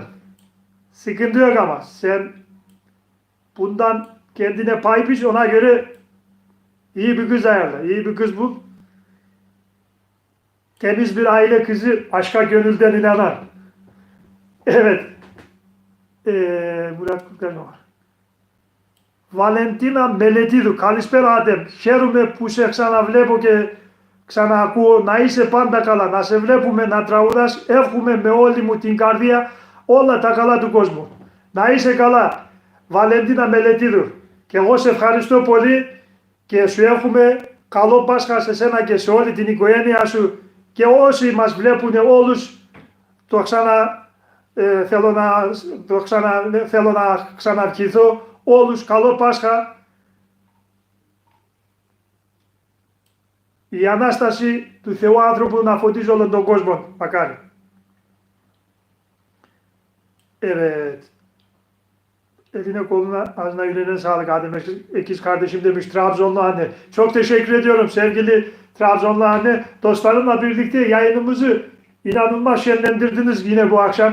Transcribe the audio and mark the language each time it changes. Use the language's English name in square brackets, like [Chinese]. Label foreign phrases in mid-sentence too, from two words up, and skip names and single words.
[Turkish] Sıkıntı yok ama sen bundan kendine pay biç, ona göre iyi bir kız ayarla. İyi bir kız bul. Temiz bir aile kızı, aşka gönülden inanan. Evet. Murat Kurtar var. [Greek] Valentina Μελετίδου. Καλησπέρα Άντεμ. Χαίρομαι που σε ξαναβλέπω και ξαναακούω. Να είσαι πάντα καλά. Να σε βλέπουμε να τραγουδάς. Εύχομαι με όλη μου την καρδία όλα τα καλά του κόσμου. Να είσαι καλά. Βαλεντίνα Μελετίδου. Και εγώ σε ευχαριστώ πολύ και σου εύχομαι καλό Πάσχα σε σένα και σε όλη την οικογένειά σου και όσοι μας βλέπουν όλους. Θέλω να ξαναρχηθώ. Όλους καλό Πάσχα. Η Ανάσταση του Θεού άνθρωπου να φωτίζει όλον τον κόσμο. Μακάρι. [Turkish] Evet. Eline koluna ağzına yüreğine sağlık Adem Ekiz kardeşim demiş Trabzonlu anne. Çok teşekkür ediyorum sevgili Trabzonlu anne. Dostlarımla birlikte yayınımızı inanılmaz şenlendirdiniz yine bu akşam.